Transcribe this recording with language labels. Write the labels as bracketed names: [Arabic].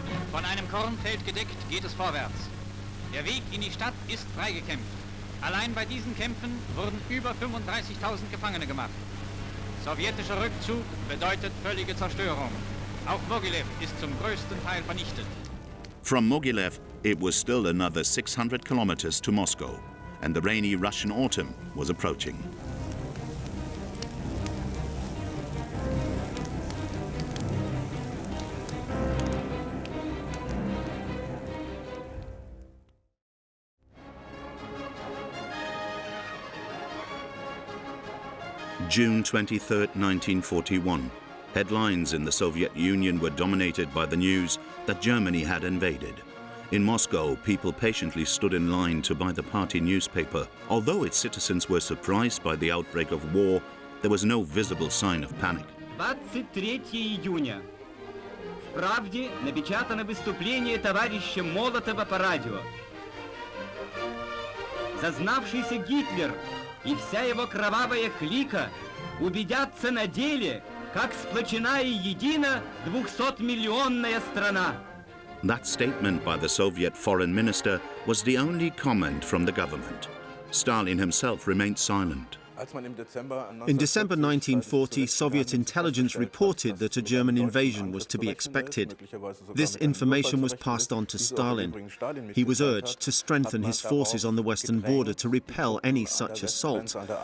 [German] Von einem Kornfeld gedeckt geht es vorwärts. Der Weg in die Stadt ist freigekämpft. Allein bei diesen Kämpfen wurden über 35.000 Gefangene gemacht. Sowjetischer Rückzug bedeutet völlige Zerstörung. Auch Mogilev ist zum größten Teil vernichtet. [English] From Mogilev, it was still another 600 kilometers to Moscow, and the rainy Russian autumn was approaching. June 23, 1941. Headlines in the Soviet Union were dominated by the news that Germany had invaded. In Moscow, people patiently stood in line to buy the party newspaper. Although its citizens were surprised by the outbreak of war, there was no visible sign of panic. [Russian] 23 июня. В «Правде» напечатано выступление товарища Молотова по радио. Зазнавшийся Гитлер и вся его кровавая клика убедятся на деле, как сплочена и едина 200-миллионная страна. [English] That statement by the Soviet foreign minister was the only comment from the government. Stalin himself remained silent. In December 1940, Soviet intelligence reported that a German invasion was to be expected. This information was passed on to Stalin. He was urged to strengthen his forces on the western border to repel any such assault.